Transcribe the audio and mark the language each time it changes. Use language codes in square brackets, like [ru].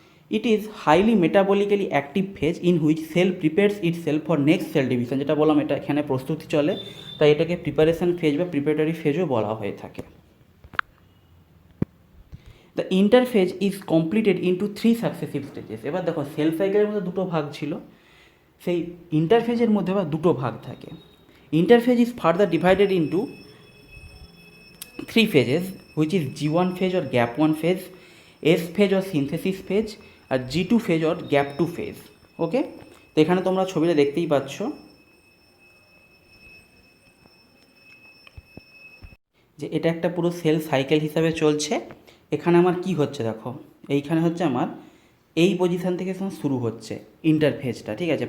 [en] It is highly metabolically active phase in which cell prepares itself for next cell division, [bn] যেটা বললাম এটা এখানে প্রস্তুতি চলে, তাই এটাকে প্রিপারেশন ফেজ বা প্রিপারেটরি ফেজও বলা হয়ে থাকে। [en] The interphase is completed into 3 successive stages. [bn] এবার দেখো সেল সাইকেলের মধ্যে দুটো ভাগ ছিল, সেই ইন্টারফেজের মধ্যে আবার দুটো ভাগ থাকে। [en] Interphase is further divided into 3 phases, which is G1 phase or gap 1 phase, S phase or synthesis phase, আর G2 phase or gap 2 phase। [bn] ওকে, তো এখানে তোমরা ছবিটা দেখতেই পাচ্ছ যে এটা একটা পুরো সেল সাইকেল হিসাবে চলছে। এখানে আমার কি হচ্ছে দেখো, এইখানে হচ্ছে আমার এই পজিশান থেকে শুরু হচ্ছে ইন্টারফেজটা, ঠিক আছে।